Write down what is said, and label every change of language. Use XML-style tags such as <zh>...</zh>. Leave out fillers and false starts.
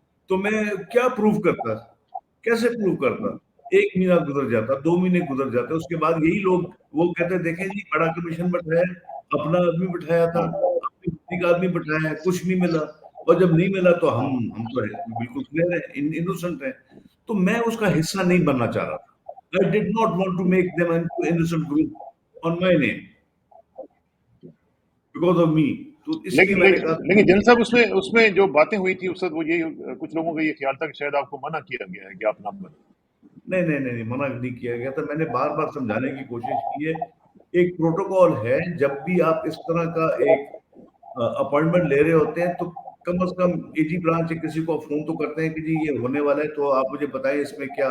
<ur>تو میں کیا پروف کرتا، کیسے پروف کرتا؟ 1 مہینہ گزر جاتا، 2 مہینے گزر جاتے، اس کے بعد یہی لوگ وہ کہتے دیکھیں جی بڑا کمیشن بٹھایا ہے، اپنا آدمی بٹھایا تھا، ہاں اپنی بستی کا آدمی بٹھایا ہے، کچھ نہیں ملا. اور جب نہیں ملا تو ہم تو بالکل کلیئر ہیں، انوسنٹ ہیں. تو میں اس کا حصہ نہیں بننا چاہ رہا تھا.</ur> <en>I did not want to make them into innocent group on my name because of me.</en> <ur>تو اس لیے لیکن میں نے کہا لیکن جن صاحب اس میں جو باتیں ہوئی تھی اس وقت، وہ یہ کچھ لوگوں کا یہ خیال تھا کہ شاید آپ کو منع کیا گیا ہے کہ آپ نہ بنیں. نہیں نہیں نہیں نہیں، منع نہیں کیا گیا تھا. میں نے بار بار سمجھانے کی کوشش کی ہے. ایک پروٹوکول ہے، جب بھی آپ اس طرح کا ایک اپوائنٹمنٹ لے رہے ہوتے ہیں تو کم از کم اے جی برانچ سے کسی کو فون تو کرتے ہیں کہ جی یہ ہونے والا ہے، تو آپ مجھے بتائیں اس میں کیا.</ur>